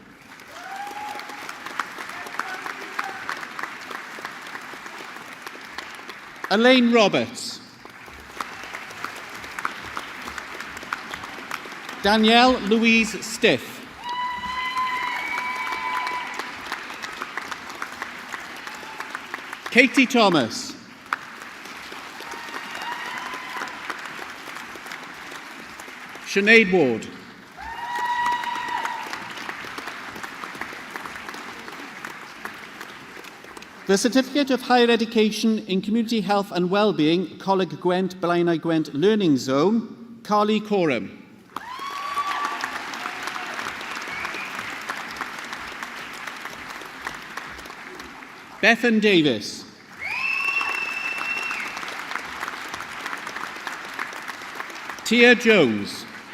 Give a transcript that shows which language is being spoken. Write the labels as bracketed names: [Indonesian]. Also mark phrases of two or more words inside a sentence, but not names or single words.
[English] Elaine Roberts. Danielle Louise Stiff. Katie Thomas. Sinead Ward. The Certificate of Higher Education in Community Health and Wellbeing, Coleg Gwent, Blaenau Gwent Learning Zone, Carly Coram. Bethan Davis. Tia Jones.